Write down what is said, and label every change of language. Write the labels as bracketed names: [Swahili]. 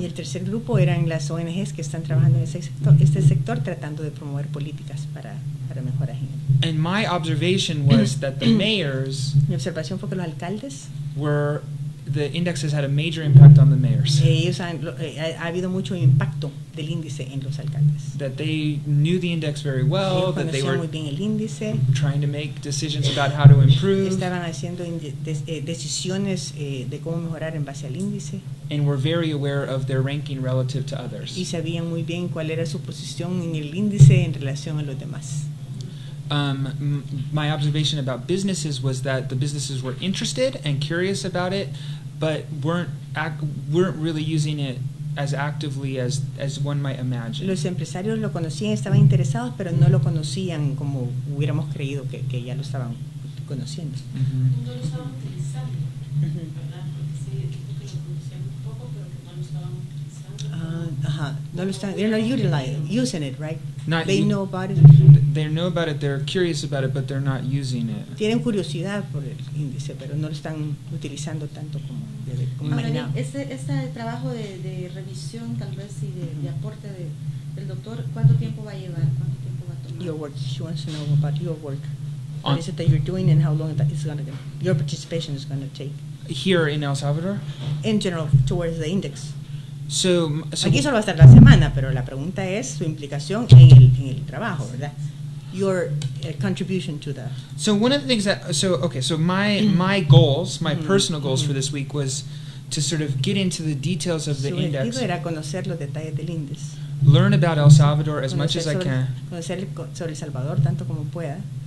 [Spanish] Y el tercer grupo eran las ONGs que están trabajando en este sector tratando de promover políticas para mejorar. [English] And my observation was that the mayors. [Spanish] Mi observación fue que los alcaldes. [English] The index has had a major impact on the mayors. [Spanish] Ha habido mucho impacto del índice en los alcaldes. [English] That they knew the index very well. [Spanish] Ellos [English] That they were [Spanish] muy bien el índice. [English] Trying to make decisions about how to improve. [Spanish] Estaban haciendo decisiones de cómo mejorar en base al índice. [English] And were very aware of their ranking relative to others. [Spanish] Y sabían muy bien cuál era su posición en el índice en relación a los demás. [English] My observation about businesses was that the businesses were interested and curious about it, but weren't really using it as actively as one might imagine. [Spanish] Los empresarios lo conocían, estaban interesados, pero no lo conocían como hubiéramos creído que ya lo estaban conociendo. No lo estaban utilizando, ¿verdad? Porque sí, que lo conocían un poco, pero que no lo estaban utilizando. No lo están, [English] they're not using it, right? They know about it. They know about it, they're curious about it, but they're not using it. [Spanish] Tienen curiosidad por el índice, pero no lo están utilizando tanto como imaginaban. Este trabajo de revisión, tal vez, y de aporte del doctor, ¿cuánto tiempo va a llevar? ¿Cuánto tiempo va a tomar? [English] Your work. She wants to know about your work. What is it that you're doing and how long your participation is going to take? Here in El Salvador? In general, towards the index. So [Spanish] aquí solo va a estar la semana, pero la pregunta es su implicación en el trabajo, ¿verdad? [English] Your contribution to that. So one of the things my goals, my personal goals for this week was to sort of get into the details of the index. [Spanish] Su objetivo era conocer los detalles del índice. [English] Learn about El Salvador as much as I can. [Spanish] Conocer sobre El Salvador tanto como pueda.